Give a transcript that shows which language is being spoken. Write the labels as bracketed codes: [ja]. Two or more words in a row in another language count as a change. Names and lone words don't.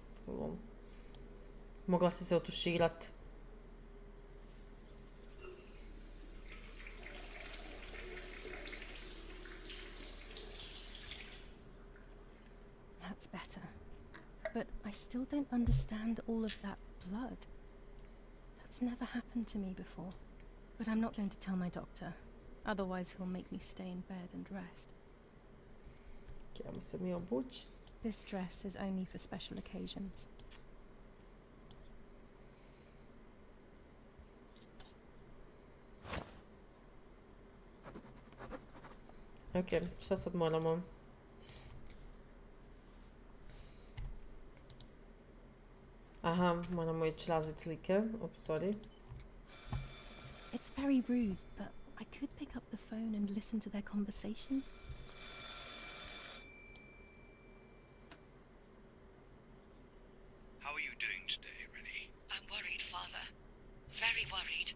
[hr] Mogla si se otuširat. [en] That's better. But I still don't understand all of that blood. That's never happened to me before. But I'm not going to tell my doctor. Otherwise he'll make me stay in bed and rest. [hr] Ajmo se mi obući. [en] This dress is only for special occasions. [hr] Ok, šta sad moramo? Aha, moramo ići razvit slike. [en] Oops, sorry. It's very rude, but I could pick up the phone and listen to their conversation. How are you doing today, Rennie? I'm worried, Father. Very worried.